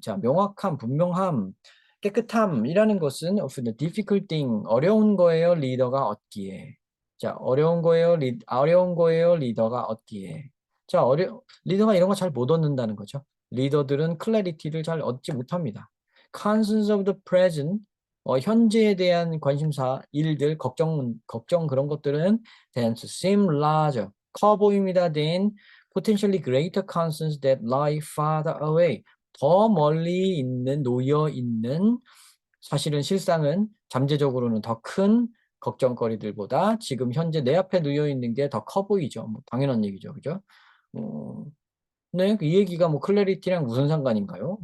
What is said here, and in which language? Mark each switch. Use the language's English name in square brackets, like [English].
[Korean] 자, 명확함, 분명함, 깨끗함이라는 것은 [English] of the difficult thing. [Korean] 어려운 거예요, 리더가 얻기에. 자, 어려운 거예요, 리더가 얻기에. 자, 리더가 이런 거 잘 못 얻는다는 거죠. 리더들은 clarity를 잘 얻지 못합니다. [English] concerns of the present. [Korean] 현재에 대한 관심사, 일들, 걱정 그런 것들은 [English] tend to seem larger. [Korean] 커 보입니다. [English] than potentially greater concerns that lie farther away. [Korean] 더 멀리 놓여 있는 사실은 실상은 잠재적으로는 더 큰 걱정거리들보다 지금 현재 내 앞에 놓여 있는 게 더 커 보이죠. 뭐 당연한 얘기죠. 그죠? 어, 네, 이 얘기가 뭐 클래리티랑 무슨 상관인가요?